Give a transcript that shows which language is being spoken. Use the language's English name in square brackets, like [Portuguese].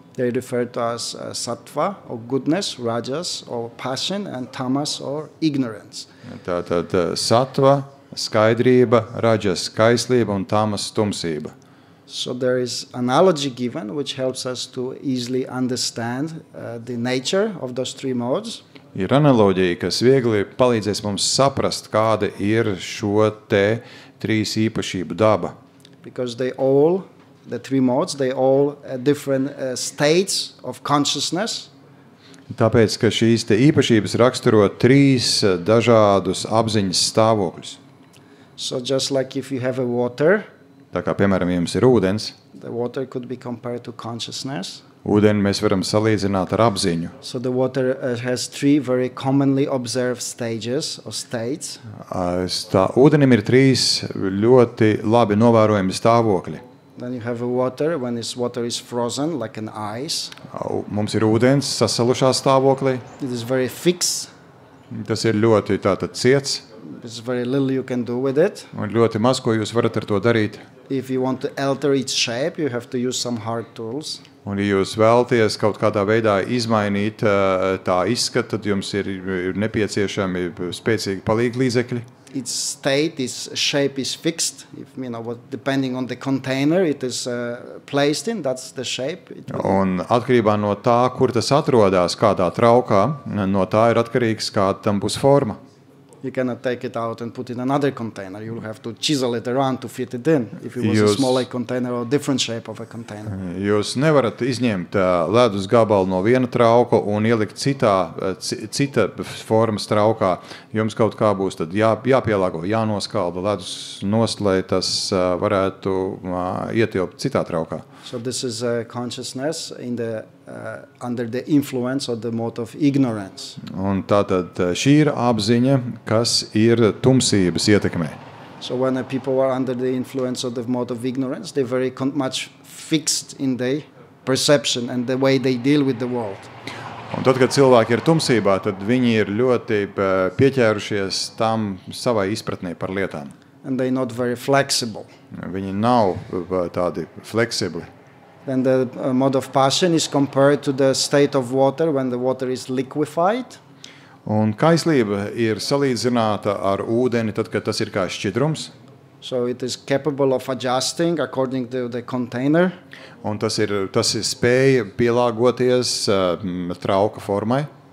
[English] They refer to as sattva or goodness, rajas or passion, and tamas or ignorance. [Latvian] Tātad sattva, skaidrība, rajas, kaislība un tamas, tumsība. [English] So there is analogy given which helps us to easily understand the nature of those 3 modes. [Latvian] Ir analoģija, kas viegli palīdzēs mums saprast, kāda ir šo te 3 īpašību daba. [English] Because the 3 modes, they all different states of consciousness. [Latvian] Tāpēc, ka šīs te īpašības raksturo 3 dažādus apziņas stāvokļus. [English] So just like if you have a water, [Latvian] Tā kā, piemēram, jums ir ūdens, [English] the water could be compared to consciousness. [Latvian] ūdeni mēs varam salīdzināt ar apziņu. [English] So the water has 3 very commonly observed stages or states. [Latvian] Ūdenim ir 3 ļoti labi novērojami stāvokļi. [English] Then you have a water when this water is frozen like an ice. [Latvian] Mums ir ūdens sasalušā stāvoklī. [English] It is very fixed. [Latvian] Tas ir ļoti tātad ciets. [English] There's very little you can do with it. [Latvian] Un ļoti maz, ko jūs varat ar to darīt. [English] If you want to alter its shape, you have to use some hard tools. [Latvian] Un, ja jūs vēlaties kaut kādā veidā izmainīt tā izskatu, tad jums ir nepieciešami spēcīgi palīglīdzekļi. [English] Its state, its shape is fixed. If, depending on the container it is placed in, that's the shape. [Latvian] Un atkarībā no tā, kur tas atrodas, kādā traukā, no tā ir atkarīgs, kāda tam būs forma. [English] You cannot take it out and put it in another container. You'll have to chisel it around to fit it in. If it was a smaller container or different shape of a container. [Latvian] Jūs nevarat izņemt ledus gabalu no viena trauka un ielikt cita formas traukā. Jums kaut kā būs tad jāpielāgo, jānoskalda ledus nost, lai tas varētu ietilpt citā traukā. [English] So this is consciousness in the under the influence of the mode of ignorance. [Latvian] Un tātad šī ir apziņa, kas ir tumsības ietekmē. [English] So when people are under the influence of the mode of ignorance, they're very much fixed in their perception and the way they deal with the world. [Latvian] Un tad, kad cilvēki ir tumsībā, tad viņi ir ļoti pieķērušies tam savai izpratnē par lietām. [English] And they're not very flexible. [Latvian] Viņi nav tādi fleksibli. [English] Then the mode of passion is compared to the state of water when the water is liquefied. [Latvian] Un kaislība ir salīdzināta ar ūdeni, tad, kad tas ir kā šķidrums. [English] So it is capable of adjusting according to the container. [Latvian] Un tas ir spēja pielāgoties trauka formai.